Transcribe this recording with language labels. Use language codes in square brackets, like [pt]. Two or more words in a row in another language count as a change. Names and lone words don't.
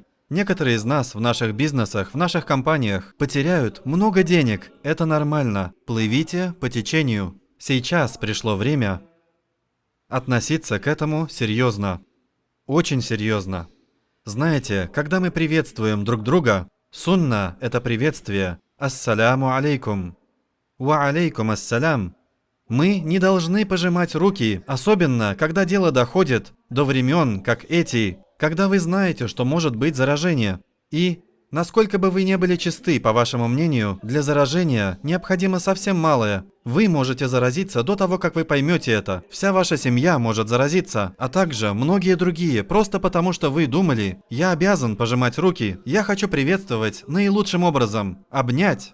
[ru] Некоторые из нас в наших бизнесах, в наших компаниях потеряют много денег. Это нормально. Плывите по течению. Сейчас пришло время относиться к этому серьезно. Очень серьезно. Знаете, когда мы приветствуем друг друга, сунна – это приветствие. [ar] السلام عليكم. وعليكم السلام. [ru] Мы не должны пожимать руки, особенно когда дело доходит до времен, как эти, когда вы знаете, что может быть заражение. И, насколько бы вы не были чисты, по вашему мнению, для заражения необходимо совсем малое. Вы можете заразиться до того, как вы поймете это. Вся ваша семья может заразиться, а также многие другие, просто потому что вы думали, я обязан пожимать руки, я хочу приветствовать наилучшим образом, обнять.